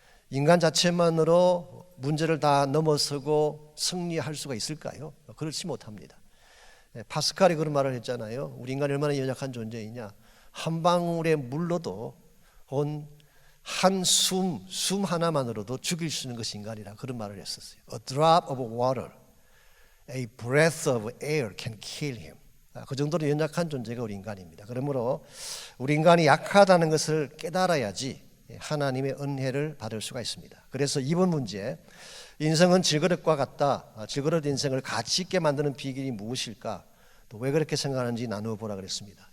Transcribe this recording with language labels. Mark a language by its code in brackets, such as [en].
[ko] 인간 자체만으로 문제를 다 넘어서고 승리할 수가 있을까요? 그렇지 못합니다. 파스칼이 그런 말을 했잖아요. 우리 인간이 얼마나 연약한 존재이냐. 한 방울의 물로도 한 숨 하나만으로도 죽일 수 있는 것이 인간이라 그런 말을 했었어요. [en] A drop of water, a breath of air can kill him. [ko] 그 정도로 연약한 존재가 우리 인간입니다. 그러므로 우리 인간이 약하다는 것을 깨달아야지 하나님의 은혜를 받을 수가 있습니다. 그래서 이번 문제, 인생은 질그릇과 같다. 질그릇 인생을 가치 있게 만드는 비결이 무엇일까? 또 왜 그렇게 생각하는지 나누어 보라 그랬습니다.